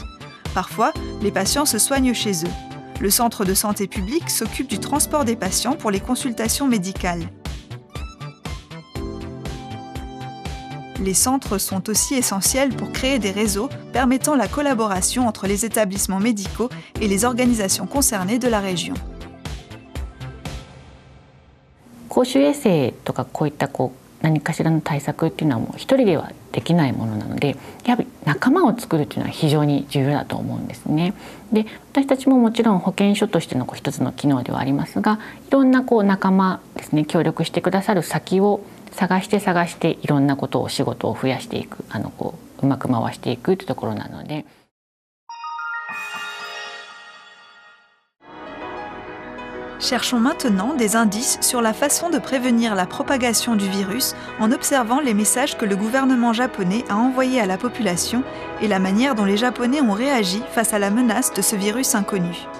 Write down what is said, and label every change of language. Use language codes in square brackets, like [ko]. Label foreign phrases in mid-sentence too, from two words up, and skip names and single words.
[fr] Parfois, les patients se soignent chez eux. Le centre de santé publique s'occupe du transport des patients pour les consultations médicales. Les centres sont aussi essentiels pour créer des réseaux permettant la collaboration entre les établissements médicaux et les organisations concernées de la région. [ja] 公衆衛生とかこういった何かしらの対策っていうのはもう一人ではできないものなので、やはり仲間を作るというのは非常に重要だと思うんですね。で、私たちももちろん保健所としての一つの機能ではありますが、いろんな仲間ですね、協力してくださる先を探していろんなことを仕事を増やしていく、うまく回していくというところなので。 [fr] Cherchons maintenant des indices sur la façon de prévenir la propagation du virus en observant les messages que le gouvernement japonais a envoyés à la population et la manière dont les Japonais ont réagi face à la menace de ce virus inconnu.